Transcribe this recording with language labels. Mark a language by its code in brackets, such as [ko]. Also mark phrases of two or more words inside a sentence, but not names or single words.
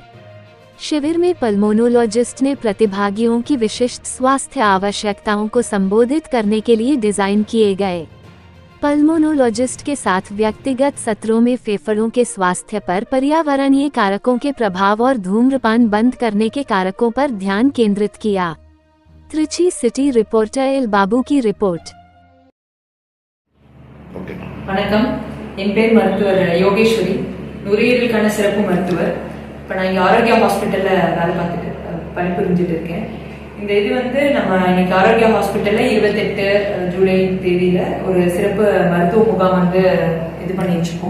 [hi] शिविर में पल्मोनोलॉजिस्ट ने प्रतिभागियों की विशिष्ट स्वास्थ्य आवश्यकताओं को संबोधित करने के लिए डिजाइन किए गए। पल्मोनोलॉजिस्ट के साथ व्यक्तिगत सत्रों में फेफड़ों के स्वास्थ्य पर पर्यावरणीय कारकों के प्रभाव और धूम्रपान बंद करने के कारकों पर ध्यान केंद्रित किया। त्रिची सिटी रिपोर्टर एल बाबू की रिपोर्ट। [ta] வணக்கம், என் பேர் மருத்துவர் யோகேஸ்வரி, நுரையீரலுக்கான சிறப்பு மருத்துவர். இப்போ நான் இங்கே ஆரோக்கியா ஹாஸ்பிட்டலில் வேலை பார்த்துட்டு பணிபுரிஞ்சுட்டு இருக்கேன். இந்த இது நம்ம இன்னைக்கு ஆரோக்கியா ஹாஸ்பிட்டல்ல 28 ஜூலை தேதியில ஒரு சிறப்பு மருத்துவ முகாம் இது பண்ணி வச்சிருக்கோம்.